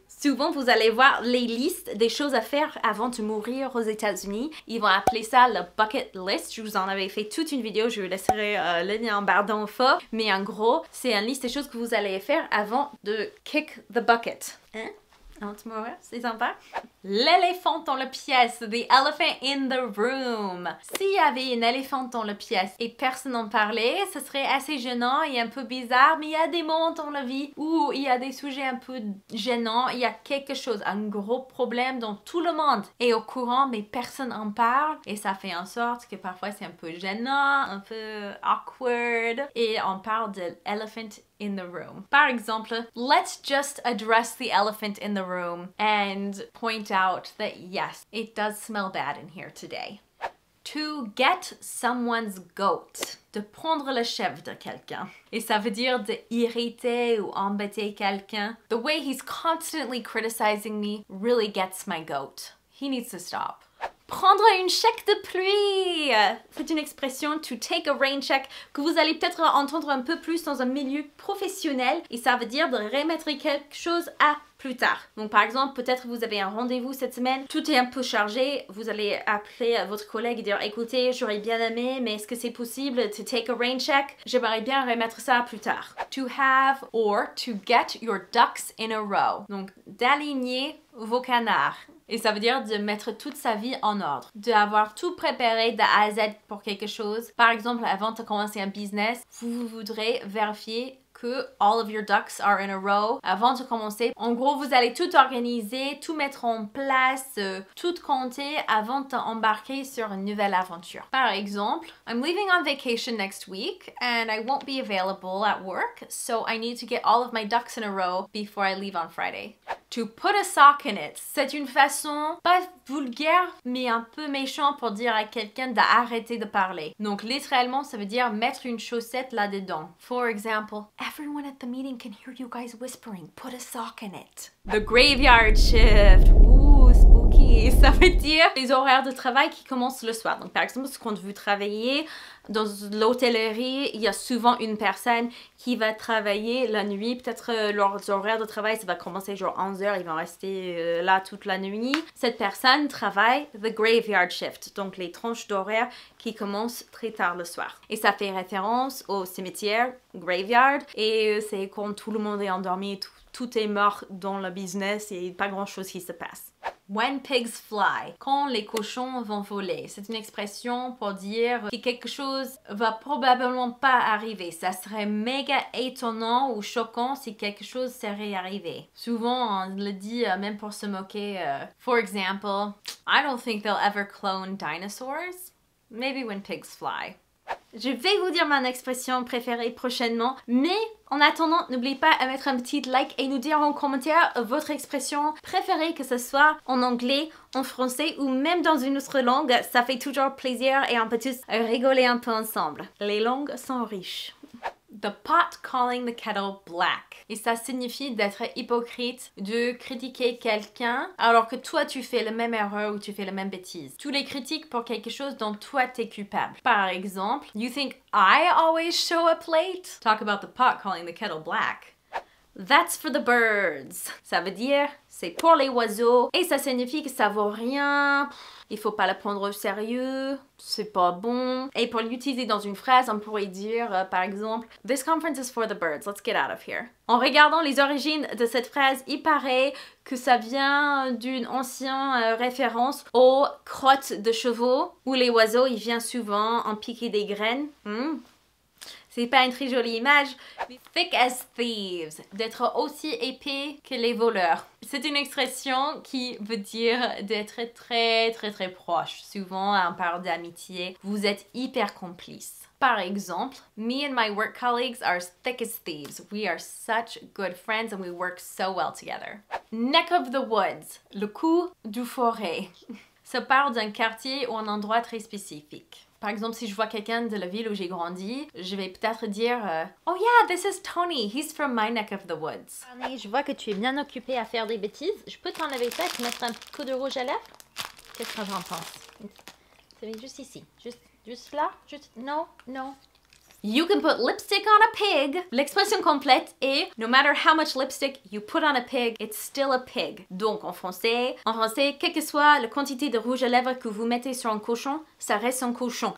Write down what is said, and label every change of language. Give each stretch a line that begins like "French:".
French: Souvent, vous allez voir les listes des choses à faire avant de mourir aux États-Unis. Ils vont appeler ça le bucket list. Je vous en avais fait toute une vidéo, je vous laisserai le lien en barre d'infos. Mais en gros, c'est une liste des choses que vous allez faire avant de
English: kick the bucket.
French: Hein? C'est sympa. L'éléphant dans la pièce.
English: The elephant in the room.
French: S'il y avait une éléphant dans la pièce et personne n'en parlait, ce serait assez gênant et un peu bizarre, mais il y a des moments dans la vie où il y a des sujets un peu gênants, il y a quelque chose, un gros problème dont tout le monde est au courant, mais personne en parle et ça fait en sorte que parfois c'est un peu gênant, un peu
English: awkward
French: et on parle de
English: elephant in the room.
French: Par exemple,
English: let's just address the elephant in the room and point out that yes, it does smell bad in here today. To get someone's goat.
French: De prendre le chef de quelqu'un. Et ça veut dire de irriter ou embêter quelqu'un.
English: The way he's constantly criticizing me really gets my goat. He needs to stop.
French: Prendre une chèque de pluie. C'est une expression
English: to take a rain check
French: que vous allez peut-être entendre un peu plus dans un milieu professionnel et ça veut dire de remettre quelque chose à plus tard. Donc par exemple, peut-être vous avez un rendez-vous cette semaine, tout est un peu chargé, vous allez appeler votre collègue et dire écoutez, j'aurais bien aimé, mais est-ce que c'est possible
English: to take a rain check?
French: J'aimerais bien remettre ça plus tard.
English: To have or to get your ducks in a row.
French: Donc d'aligner vos canards. Et ça veut dire de mettre toute sa vie en ordre, d'avoir tout préparé de A à Z pour quelque chose. Par exemple, avant de commencer un business, vous voudrez vérifier que
English: all of your ducks are in a row
French: avant de commencer. En gros, vous allez tout organiser, tout mettre en place, tout compter avant d'embarquer sur une nouvelle aventure. Par exemple,
English: I'm leaving on vacation next week and I won't be available at work, so I need to get all of my ducks in a row before I leave on Friday. To put a sock in it.
French: C'est une façon pas vulgaire, mais un peu méchant pour dire à quelqu'un d'arrêter de parler. Donc littéralement, ça veut dire mettre une chaussette là-dedans.
English: For example, everyone at the meeting can hear you guys whispering. Put a sock in it. The graveyard shift. Ouh, spooky.
French: Ça veut dire les horaires de travail qui commencent le soir. Donc par exemple, quand vous travaillez dans l'hôtellerie, il y a souvent une personne qui va travailler la nuit. Peut-être leurs horaires de travail, ça va commencer genre 11h, ils vont rester là toute la nuit. Cette personne travaille
English: the graveyard shift,
French: donc les tranches d'horaire qui commencent très tard le soir. Et ça fait référence au cimetière, graveyard, et c'est quand tout le monde est endormi, tout est mort dans le business et pas grand chose qui se passe.
English: When pigs fly,
French: quand les cochons vont voler. C'est une expression pour dire que quelque chose va probablement pas arriver. Ça serait méga étonnant ou choquant si quelque chose serait arrivé. Souvent, on le dit même pour se moquer.
English: For example, I don't think they'll ever clone dinosaurs. Maybe when pigs fly.
French: Je vais vous dire mon expression préférée prochainement, mais en attendant, n'oubliez pas à mettre un petit like et nous dire en commentaire votre expression préférée, que ce soit en anglais, en français ou même dans une autre langue. Ça fait toujours plaisir et on peut tous rigoler un peu ensemble. Les langues sont riches.
English: The pot calling the kettle black.
French: Et ça signifie d'être hypocrite, de critiquer quelqu'un alors que toi tu fais la même erreur ou tu fais la même bêtise. Tu les critiques pour quelque chose dont toi t'es coupable. Par exemple,
English: you think I always show up late? Talk about the pot calling the kettle black. That's for the birds.
French: Ça veut dire c'est pour les oiseaux et ça signifie que ça vaut rien. Il faut pas le prendre au sérieux, c'est pas bon. Et pour l'utiliser dans une phrase, on pourrait dire par exemple
English: This conference is for the birds, let's get out of here.
French: En regardant les origines de cette phrase, il paraît que ça vient d'une ancienne référence aux crottes de chevaux où les oiseaux, ils viennent souvent en piquer des graines. C'est pas une très jolie image.
English: Thick as thieves,
French: d'être aussi épais que les voleurs. C'est une expression qui veut dire d'être très proche. Souvent, on parle d'amitié. Vous êtes hyper complices. Par exemple,
English: me and my work colleagues are thick as thieves. We are such good friends and we work so well together. Neck of the woods,
French: le cou du forêt. Ça parle d'un quartier ou un endroit très spécifique. Par exemple, si je vois quelqu'un de la ville où j'ai grandi, je vais peut-être dire
English: Oh yeah, this is Tony, he's from my neck of the woods.
French: Je vois que tu es bien occupé à faire des bêtises. Je peux t'enlever ça et te mettre un petit coup de rouge à lèvres? Qu'est-ce que j'en pense? C'est juste ici. Juste là? Juste... Non.
English: You can put lipstick on a pig.
French: L'expression complète est
English: No matter how much lipstick you put on a pig, it's still a pig.
French: Donc en français, quelle que soit la quantité de rouge à lèvres que vous mettez sur un cochon, ça reste un cochon.